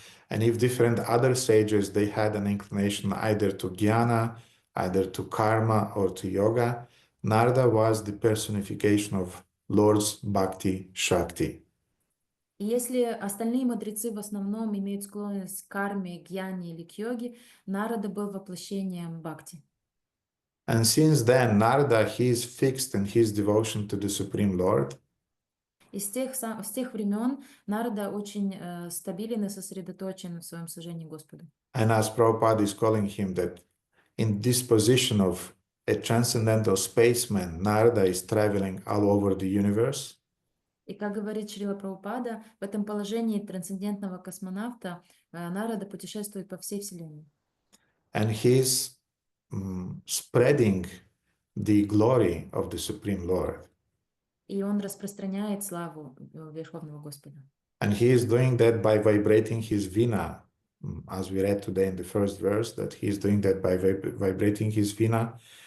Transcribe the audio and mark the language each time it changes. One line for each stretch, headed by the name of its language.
English: And if different other sages, they had an inclination either to jnana, either to karma or to yoga, Narada was the personification of Lord's Bhakti Shakti.
Russian: И если остальные мудрецы в основном имеют склонность к карме, гьяне или к йоге, Нарада был воплощением бхакти.
English: And since then, Narada, he is fixed in his devotion to the Supreme Lord.
Russian: И с тех времен Нарада очень стабилен и сосредоточен в своем служении Господу.
English: And as Prabhupada is calling him that in this position of a transcendental spaceman, Narada is traveling all over the universe.
Russian: И как говорит Шрила Прабхупада, в этом положении трансцендентного космонавта Нарада путешествует по всей Вселенной.
English: And his spreading the glory of the Supreme Lord.
Russian: И он распространяет славу Верховного Господа.
English: And he is doing that by vibrating his vina, as we read today in the first verse, that he is doing that by vibrating his vina.